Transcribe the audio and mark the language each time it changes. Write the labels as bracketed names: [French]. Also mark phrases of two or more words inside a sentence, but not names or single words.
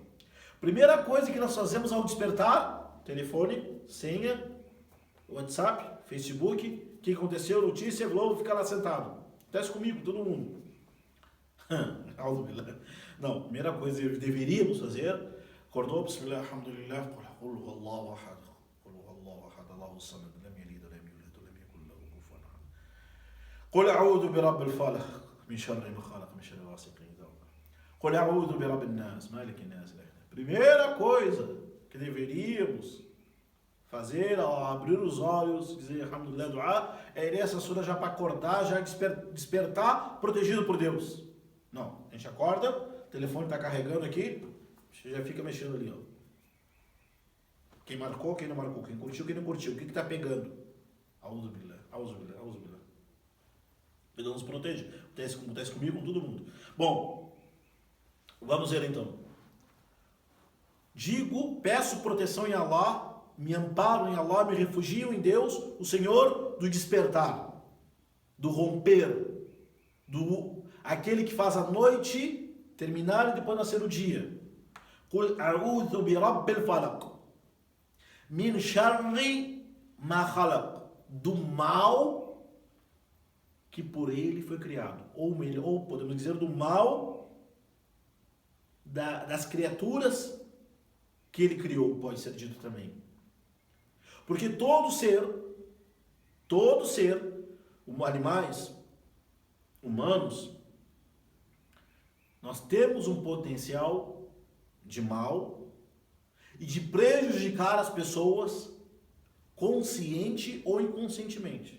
[Portuguese] Primeira coisa que nós fazemos ao despertar, telefone, senha, WhatsApp, Facebook, o que aconteceu, notícia, Globo, fica lá sentado. Acontece comigo, todo mundo. Não, primeira coisa que deveríamos fazer, acordou, [Arabic] بسم الله، الحمد لله، قل هو الله أحد، الله الصمد، لم يلد ولم يولد ولم يكن له كفوا أحد. قل أعوذ برب الفلق، من شر ما خلق، من شر غاسق إذا وقب. قل أعوذ برب الناس، ملك الناس. [Portuguese] Primeira coisa que deveríamos fazer ao abrir os olhos, dizer alhamdulillah, dua, é ler essa sura já para acordar, já despertar, protegido por Deus. Não, a gente acorda, o telefone está carregando aqui, você já fica mexendo ali, ó. Quem marcou, quem não marcou, quem curtiu, quem não curtiu, o que está pegando? [Arabic] أعوذ بالله، أعوذ بالله، أعوذ بالله. [Portuguese] Deus nos protege, acontece comigo, com todo mundo. Bom, vamos ver então. Peço proteção em Allah, me amparo em Allah, me refugio em Deus, o Senhor do despertar, do romper, aquele que faz a noite terminar e depois nascer o dia. [Arabic] قل أعوذ برب الفلق، من شر ما خلق, [Portuguese] do mal que por ele foi criado, ou podemos dizer do mal das criaturas que ele criou, pode ser dito também. Porque todo ser, animais, humanos, nós temos um potencial de mal e de prejudicar as pessoas consciente ou inconscientemente.